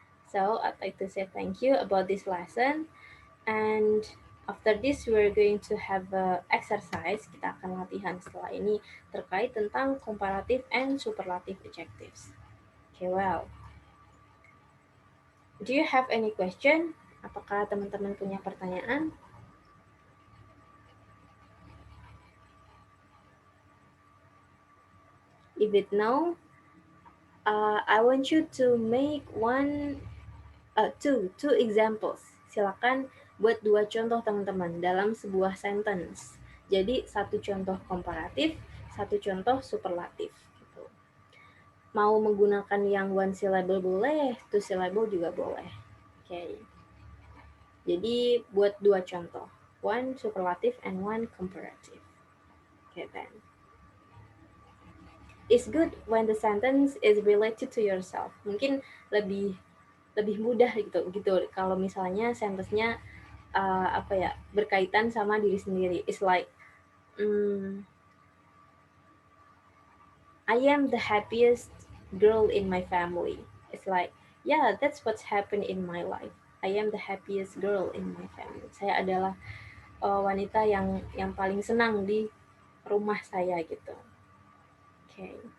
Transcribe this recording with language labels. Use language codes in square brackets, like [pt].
[en] So, I'd like to say thank you about this lesson. And after this, we're going to have a exercise. [id] Kita akan latihan setelah ini terkait tentang comparative and superlative adjectives. Okay, well. [en] Do you have any question? [id] Apakah teman-teman punya pertanyaan? [en] If it no, I want you to make two examples. [id] Silakan buat 2 contoh teman-teman dalam sebuah sentence. Jadi 1 contoh komparatif, 1 contoh superlatif. Gitu. Mau menggunakan yang 1 syllable boleh, 2 syllable juga boleh. Okay. Jadi buat 2 contoh, [en] 1 superlative and 1 comparative. Okay then. It's good when the sentence is related to yourself. [id] Mungkin lebih mudah gitu kalau misalnya sentence-nya berkaitan sama diri sendiri. [en] It's like I am the happiest girl in my family. It's like, yeah, that's what's happened in my life. I am the happiest girl in my family. [id] Saya adalah wanita yang paling senang di rumah saya gitu. Okay.